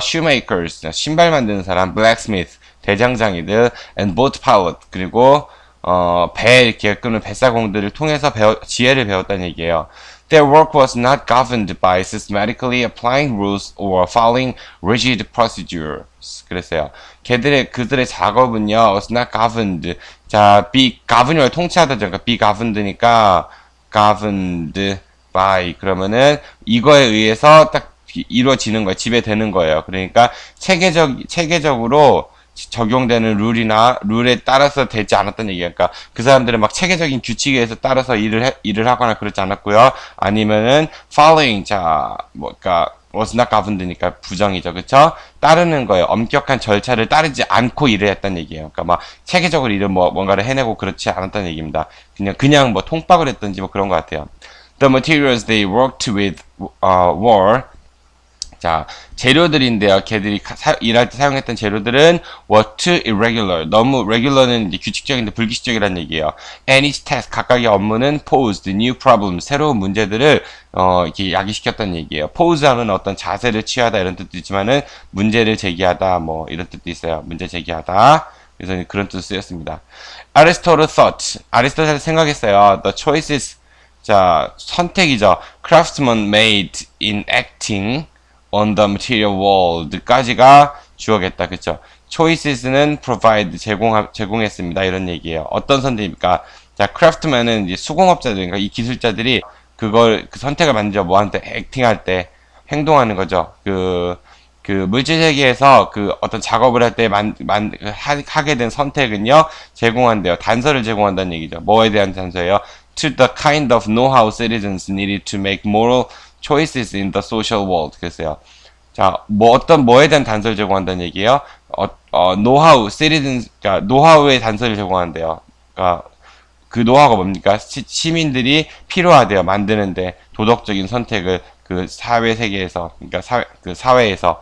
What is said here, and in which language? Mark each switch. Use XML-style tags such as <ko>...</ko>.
<en>shoemakers</en> <ko>신발 만드는 사람,</ko> <en>blacksmith</en> <ko>대장장이들,</ko> <en>and boat pilot</en> <ko>그리고 배 이렇게 끄는 뱃사공들을 통해서 지혜를 배웠다는 얘기예요.</ko> <en>Their work was not governed by systematically applying rules or following rigid procedures.</en> <ko>그랬어요. 그들의 작업은요,</ko> <en>was not governed.</en> <ko>자, govern을 통치하다죠. 그러니까 be governed니까 governed by. 그러면은 이거에 의해서 딱 이루어지는 거예요. 지배되는 거예요. 그러니까 체계적으로 적용되는 룰에 따라서 되지 않았다는 얘기예요. 그러니까 그 사람들은 막 체계적인 규칙에 의해서 따라서 일을 하거나 그렇지 않았고요. 아니면은 following 그러니까</ko> <en>was not governed</en> <ko>니까 부정이죠. 그쵸? 따르는 거예요. 엄격한 절차를 따르지 않고 일을 했다는 얘기예요. 그러니까 막 체계적으로 일을 뭔가를 해내고 그렇지 않았다는 얘기입니다. 그냥 뭐 통박을 했던지 뭐 그런 것 같아요.</ko> <en>The materials they worked with were</en> <ko>자, 재료들인데요. 걔들이 일할 때 사용했던 재료들은</ko> <en>were too irregular.</en> <ko>너무 regular는 이제 규칙적인데 불규칙적이라는 얘기예요.</ko> <en>And each task</en> <ko>각각의 업무는</ko> <en>posed new problems.</en> <ko>새로운 문제들을 이렇게 야기시켰다는 얘기예요. pose 하면 어떤 자세를 취하다 이런 뜻도 있지만은 문제를 제기하다 뭐 이런 뜻도 있어요. 문제 제기하다. 그래서 그런 뜻으로 쓰였습니다.</ko> <en>Aristotle thought.</en> <ko>아리스토텔 생각했어요.</ko> <en>The choices.</en> <ko>자, 선택이죠.</ko> <en>Craftsmen made in acting on the material world까지가 주어겠다.</en> <ko>그쵸? choices는 provide 제공했습니다. 이런 얘기예요. 어떤 선택입니까? 자, craftman은 이제 수공업자들, 그러니까 이 기술자들이 그 선택을 만들죠. 뭐한테 acting할 때 행동하는 거죠. 그 물질 세계에서 어떤 작업을 할 때 하게 된 선택은요, 제공한대요. 단서를 제공한다는 얘기죠. 뭐에 대한 단서예요?</ko> <en>To the kind of know-how citizens needed to make moral choices in the social world.</en> <ko>그랬어요. 자, 뭐에 대한 단서를 제공한다는 얘기예요? 노하우, citizens, 그러니까 노하우의 단서를 제공한대요. 그러니까 그 노하우가 뭡니까? 시민들이 필요하대요. 만드는데 도덕적인 선택을 그 사회 세계에서, 그러니까 사회에서.</ko>